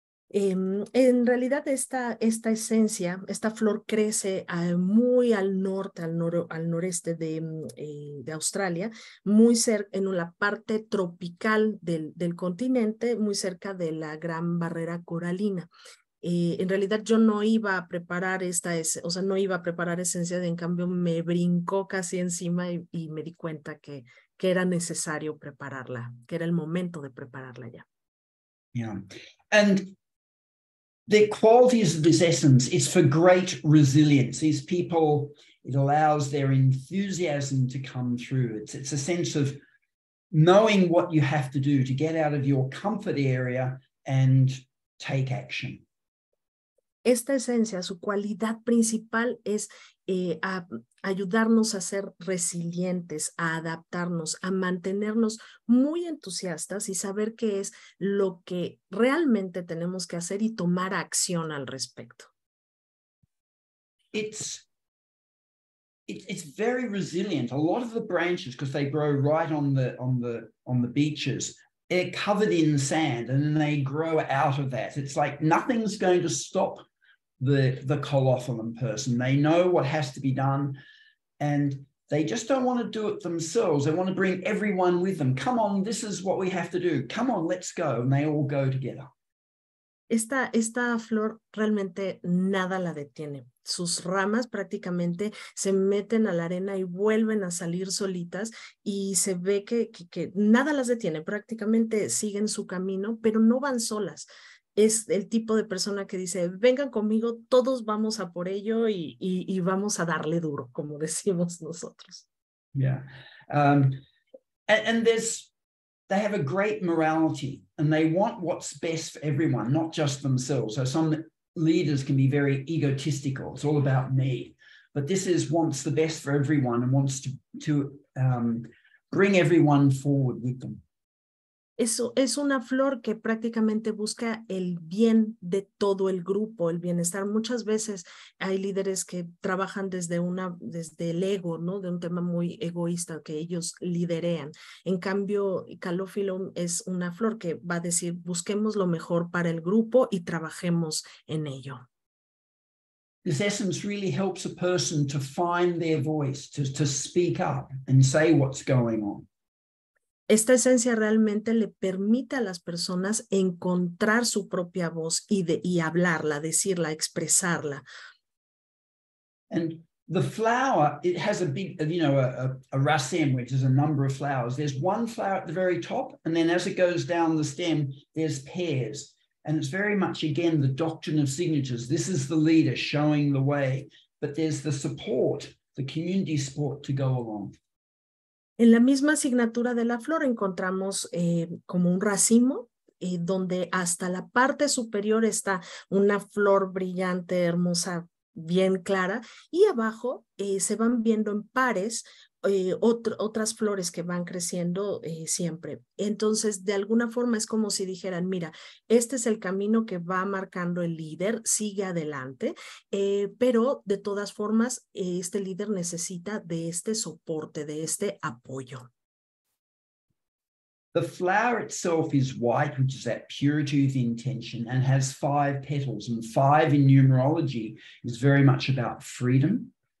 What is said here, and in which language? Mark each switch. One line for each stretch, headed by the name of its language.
Spanish: En realidad esta esencia, esta flor crece muy al norte, al noreste de Australia, muy cerca, en la parte tropical del continente, muy cerca de la Gran Barrera Coralina. En realidad yo no iba a preparar no iba a preparar esencia, en cambio me brincó casi encima y me di cuenta que era necesario prepararla, que era el momento de prepararla ya.
English: Yeah, and the qualities of this essence is for great resilience. These people, it allows their enthusiasm to come through. It's a sense of knowing what you have to do to get out of your comfort area and take action.
Spanish: Esta esencia, su cualidad principal es ayudarnos a ser resilientes, a adaptarnos, a mantenernos muy entusiastas y saber qué es lo que realmente tenemos que hacer y tomar acción al respecto.
English: It's very resilient. A lot of the branches, because they grow right on the beaches, they're covered in sand and then they grow out of that. It's like nothing's going to stop the Calophyllum person. They know what has to be done and they just don't want to do it themselves. They want to bring everyone with them. Come on, this is what we have to do. Come on, let's go. And they all go together.
Spanish: Esta flor realmente nada la detiene. Sus ramas prácticamente se meten a la arena y vuelven a salir solitas y se ve que nada las detiene. Prácticamente siguen su camino, pero no van solas. Es el tipo de persona que dice, vengan conmigo, todos vamos a por ello y vamos a darle duro, como decimos nosotros.
English: Yeah. And they have a great morality and they want what's best for everyone, not just themselves. So some leaders can be very egotistical. It's all about me. But this wants the best for everyone and wants to bring everyone forward with them.
Spanish: Eso es una flor que prácticamente busca el bien de todo el grupo, el bienestar. Muchas veces hay líderes que trabajan desde el ego, ¿no? De un tema muy egoísta que ellos liderean. En cambio, Calophyllum es una flor que va a decir, busquemos lo mejor para el grupo y trabajemos en ello.
English: This essence really helps a person to find their voice, to speak up and say what's going on.
Spanish: Esta esencia realmente le permite a las personas encontrar su propia voz y hablarla, decirla, expresarla.
English: And the flower, it has a big, a raceme, which is a number of flowers. There's one flower at the very top, and then as it goes down the stem, there's pairs. And it's very much, again, the doctrine of signatures. This is the leader showing the way, but there's the support, the community support to go along.
Spanish: En la misma asignatura de la flor encontramos como un racimo, donde hasta la parte superior está una flor brillante, hermosa, bien clara, y abajo se van viendo en pares otras flores que van creciendo siempre. Entonces, de alguna forma es como si dijeran, mira, este es el camino que va marcando el líder, sigue adelante, pero de todas formas, este líder necesita de este soporte, de este apoyo.
English: The flower itself is white, which is that purity of intention, and has 5 petals. And 5 in numerology is very much about freedom.